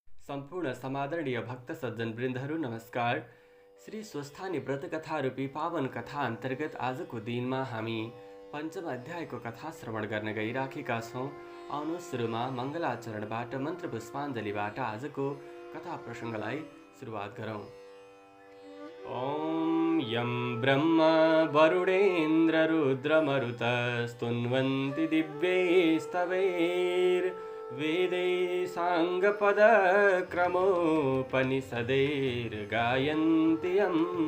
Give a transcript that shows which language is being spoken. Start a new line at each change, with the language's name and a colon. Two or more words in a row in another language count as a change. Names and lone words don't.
Nepali: सम्पूर्ण समादरणीय भक्त सज्जन वृन्दहरू नमस्कार। श्री स्वस्थानी व्रत कथा रूपी पावन कथा अन्तर्गत आजको दिनमा हामी पञ्चम अध्यायको कथा श्रवण गर्न गइराखेका छौँ। आउनु सुरुमा मङ्गलाचरणबाट मन्त्र पुष्पाञ्जलीबाट आजको कथा प्रसङ्गलाई सुरुवात गरौँ।
Sanskrit: ॐ यं ब्रह्मा वरुणेन्द्र रुद्रमरुत स्तुन्वन्ति दिव्यैस्तवैर् वेदै साङ्गपदक्रमोपनिषदैर्गायन्ति यं